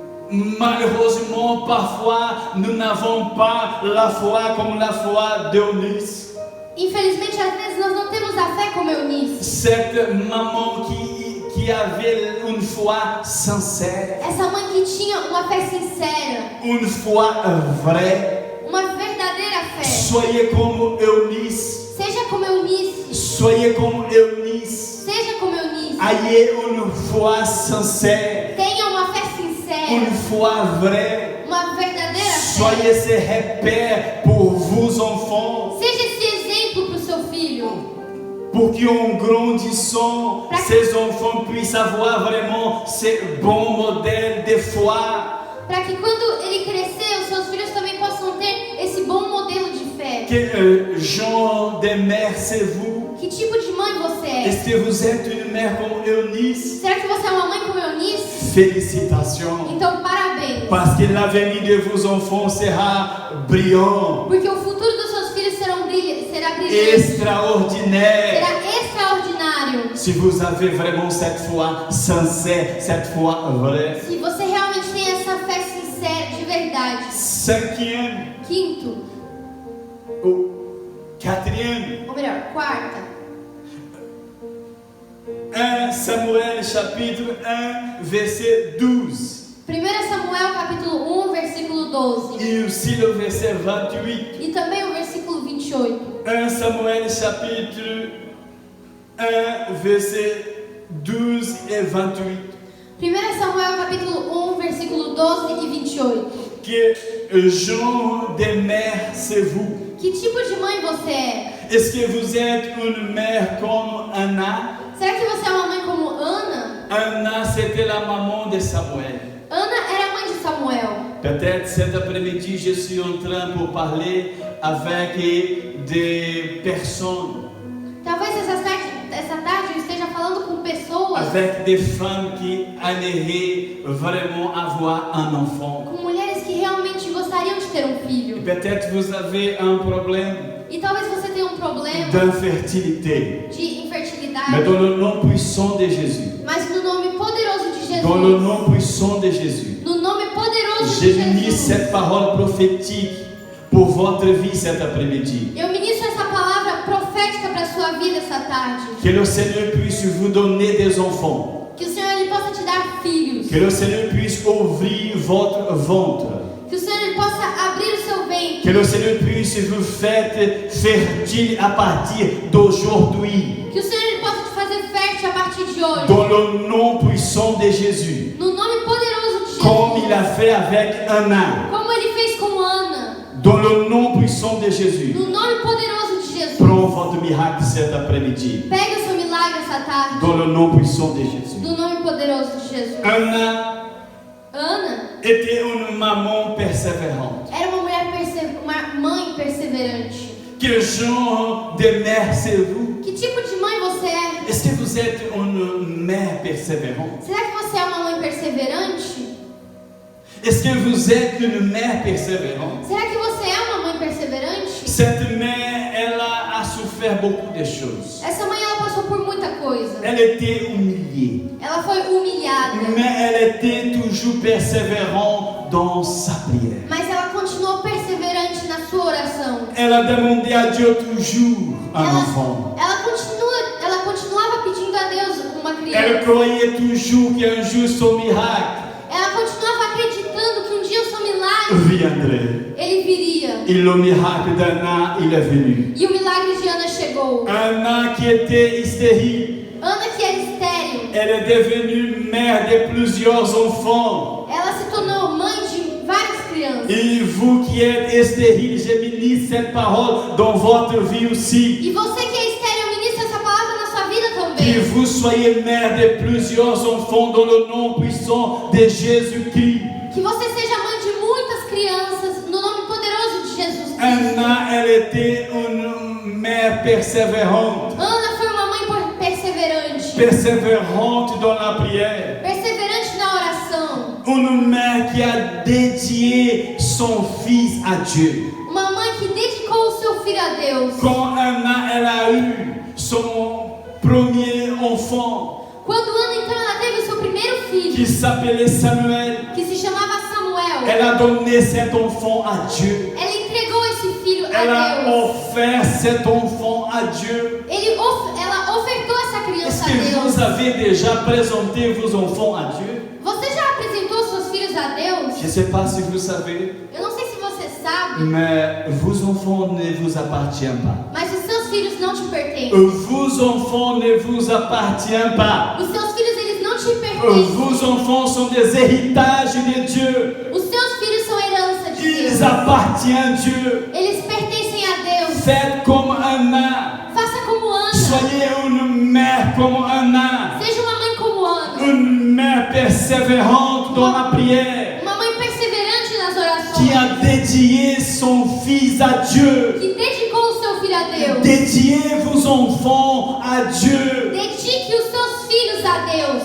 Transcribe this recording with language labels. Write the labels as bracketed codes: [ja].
[fr] Malheureusement, parfois, nous n'avons pas la foi comme la foi d'Eunice. [pt] Infelizmente, às vezes nós não temos a fé como Eunice. [fr] Cette maman qui avait une foi sincère, [pt] Essa mãe que tinha uma fé sincera, [fr] une foi vraie. [pt] uma verdadeira fé. [fr] Soyez comme Eunice. [pt] Seja como Eunice. [fr] Soyez comme Eunice. [pt] Seja como Eunice. [fr] Ayez une foi sincère, [pt] Tenha uma fé [fr] une [pt] sincera, [fr] foi vraie. [pt] uma verdadeira fé. [fr] Soyez ce repère pour vos enfants, [pt] Seja esse exemplo para o seu filho, [fr] pour qu'en grandissant, ces enfants puissent avoir vraiment ce bon modèle de foi. [pt] para que quando ele crescer, os seus filhos também possam ter esse bom modelo de fé. [fr] Quel genre de mère c'est vous? [pt] Que tipo de mãe você é? [fr] Est-ce que vous êtes une mère comme Eunice? [pt] Será que você é uma mãe como Eunice? [fr] Félicitations. [pt] Então, parabéns. [fr] Parce que l'avenir de vos enfants sera brillant, [pt] Porque o futuro dos seus filhos será brilhante. [fr] extraordinaire. [pt] Será extraordinário. [fr] Si vous avez vraiment cette foi sincère, cette foi vraie. [pt] Se você realmente tem essa fé sincera, de verdade. [fr] 5e [pt] Quinto, [fr] ou 4e, [pt] ou melhor, quarta. [fr] 1 Samuel chapitre 1 verset 12 [pt] 1 Samuel capítulo 1, versículo 12. [fr] et aussi le verset 28. [pt] E também o versículo 28. [fr] 1 Samuel chapitre 1 verset 12 et 28. [pt] 1 Samuel capítulo 1, versículo 12 e 28. [fr] Quel genre de mère c'est vous? [pt] Que tipo de mãe você é? [fr] Est-ce que vous êtes une mère comme Anna? [pt] Será que você é uma mãe como Ana? [fr] Anna, c'était la maman de Samuel. [pt] Ana era a mãe de Samuel. [fr] Peut-être cet après-midi, je suis en train de parler avec des personnes, [pt] Talvez essa tarde eu esteja falando com pessoas, [fr] avec des femmes qui aimeraient vraiment avoir un enfant. [pt] com mulheres que realmente gostariam de ter um filho. [fr] Peut-être vous avez un problème [pt] E talvez você tenha um problema [fr] d'infertilité. [pt] de infertilidade, [fr] Mais dans le nom puissant de Jésus, [pt] mas no nome poderoso de [fr] dans le [pt] Jesus, [fr] nom puissant de Jésus, [pt] no nome poderoso [fr] j'ai [pt] de [fr] mis [pt] Jesus, [fr] cette parole prophétique pour votre vie cet après-midi. [pt] eu ministro essa palavra profética para a sua vida essa tarde. [fr] Que le Seigneur puisse vous donner des enfants. [pt] Que o Senhor ele possa te dar filhos. [fr] Que le Seigneur puisse puisse ouvrir votre ventre. [pt] Que o Senhor ele possa abrir o seu ventre. [fr] Que le Seigneur puisse vous faire fertile à partir d'aujourd'hui. [pt] Que o Senhor ele possa te fazer fértil a partir de hoje. [fr] Dans le nom puissant de Jésus. [pt] No nome poderoso de Jesus. [fr] Comme il a fait avec Anna. [pt] Como ele fez com Ana. [fr] Dans le nom puissant de Jésus. [pt] No nome poderoso de Jesus. [fr] Prends votre miracle cet après-midi. [pt] Pega o seu milagre essa tarde. [fr] Dans le nom puissant de Jésus. [pt] No nome poderoso de Jesus. [fr] Anna [pt] Ana [fr] était une maman persévérante. [pt] era uma uma mãe perseverante. [fr] Quel genre de mère c'est-vous? [pt] Que tipo de mãe você é? [fr] Est-ce que vous êtes une mère persévérante? [pt] Será que você é uma mãe perseverante? [fr] Est-ce que vous êtes une mère persévérante? [pt] Será que você é uma mãe perseverante? [fr] Cette mère, elle a souffert beaucoup de choses. [pt] Essa mãe ela passou por muita coisa. [fr] Elle était humiliée. [pt] Ela foi humilhada. [fr] Mais elle était toujours persévérante dans sa prière. [pt] Mas ela continuou perseverante na sua oração. [fr] Elle a demandé à Dieu toujours un enfant. [pt] Ela continuava pedindo a Deus uma [fr] Elle [pt] criança. [fr] croyait toujours qu'un jour son miracle [pt] Ela continuava acreditando que um dia o seu milagre [fr] viendrait. [pt] ele viria. [fr] Et le miracle d'Anna, il est venu. [pt] E o milagre de Ana chegou. [fr] Anna qui était stérile, [pt] Ana que era estéril, [fr] elle est devenue mère de plusieurs enfants. [pt] ela se tornou mãe de várias crianças. [fr] Et vous qui êtes stérile, je ministre cette parole dans votre vie aussi. [pt] E você que é estéril, ministra essa palavra na sua vida [fr] Que [pt] também. [fr] vous soyez mère de plusieurs enfants dans le nom puissant de Jésus-Christ. [pt] Que você seja mãe de muitas crianças no nome poderoso de Jesus Cristo. [fr] Anna, elle était une mère persévérante. [pt] Ana foi uma mãe perseverante. [fr] Persévérante dans la prière. [pt] Perseverante na oração. [fr] Une mère qui a dédié son fils à Dieu. [pt] Uma mãe que dedicou o seu filho a Deus. [fr] Quand Anna, elle a eu son premier enfant, [pt] Quando Ana então ela teve o seu primeiro [fr] qui [pt] filho, [fr] s'appelait Samuel, [pt] que se chamava Samuel, [fr] elle a donné cet enfant à Dieu. [pt] ela entregou esse filho [fr] Elle a [pt] a Deus. [fr] offert cet enfant à Dieu. [pt] Ela ofertou essa criança a [fr] que vous [pt] Deus. [fr] avez déjà présenté vos enfants à Dieu? [pt] Você já apresentou seus filhos a Deus? [fr] Je ne sais pas si vous savez, [pt] Eu não sei se você sabe, [fr] mais vos enfants ne vous appartiennent pas. [pt] mas os seus filhos não te pertencem. [fr] Vos enfants ne vous appartiennent pas. [pt] Os seus filhos eles não te pertencem. [fr] Vos enfants sont des héritages de Dieu. [pt] Os seus filhos são herança de Deus. [fr] Ils appartiennent à Dieu. [pt] Eles pertencem a Deus. [fr] Faites comme Anna. [pt] Faça como Ana. [fr] Soyez une mère comme Anna. [pt] Seja uma mãe como Ana. [fr] Une mère persévérante dans la prière. [pt] Uma mãe perseverante nas [fr] Qui [pt] orações. [fr] a dédié son fils à Dieu. [pt] Que dedicou o seu filho a Deus. [fr] Dédiez vos enfants à Dieu. [pt] Dedique os seus filhos a Deus.